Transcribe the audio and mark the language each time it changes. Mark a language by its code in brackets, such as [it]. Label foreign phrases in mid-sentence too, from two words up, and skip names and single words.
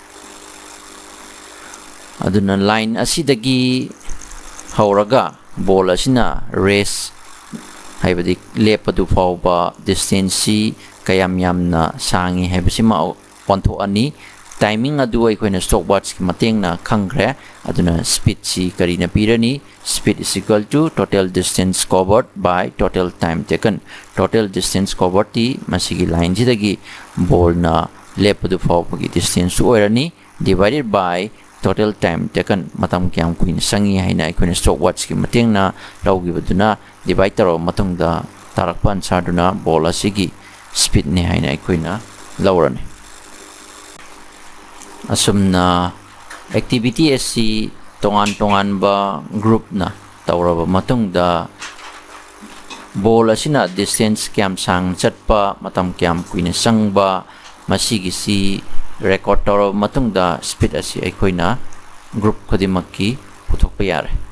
[mni] aduna line asidagi hauraga ball asina race haibadi lepadu fawba distance kayam yamna sangi haibasi ma ontho ani timing adu aikoina stopwatch ki matengna khangre aduna speed si karina pirani [en] speed is equal to total distance covered by total time taken. Total distance covered [mni] ti masigi line jidagi ball na lepadu fawba ki distance oirani [en] divided by total time taken [mni] matam kyam kuin sangi haina aikoina stopwatch ki matengna lawgibaduna divide taro matungda tarakpa answer duna ball asigi speed ni haina aikoina lawrani asumna activity asi tongan ba group na tawraba matungda ball asina distance kyam sang chatpa matam kyam kuina sangba masigi si record tawraba matungda speed asi aikoina group khodimakki puthokpa yare